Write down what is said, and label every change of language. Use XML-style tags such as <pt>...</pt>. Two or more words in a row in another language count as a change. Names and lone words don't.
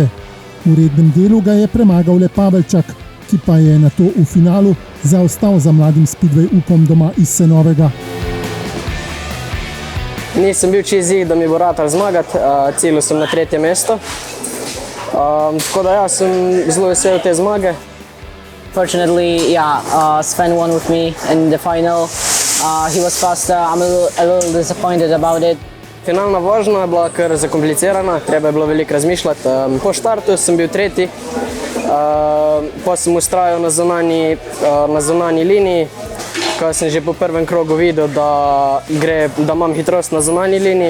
<sl>V rednem delu ga je premagal le Pavelčak, ki pa je nato v finalu zaostal za mladim speedway upom doma iz Senovega. Nisem bil čez da mi bo ratal zmagati, ciljal sem na 3. mesto. Tako da sem zelo vesel te zmage.</sl> <en>Fortunately, Sven won with me in the final. He was faster. I'm a little disappointed about it.</en> <sl>Finalna vožnja je bila kar zakomplicirana, treba je bilo veliko razmišljati. Po štartu sem bil 3. Pa sem ustrajal na zunanji liniji, ko sem že po prvem krogu videl, da imam hitrost na zunanji liniji.</sl>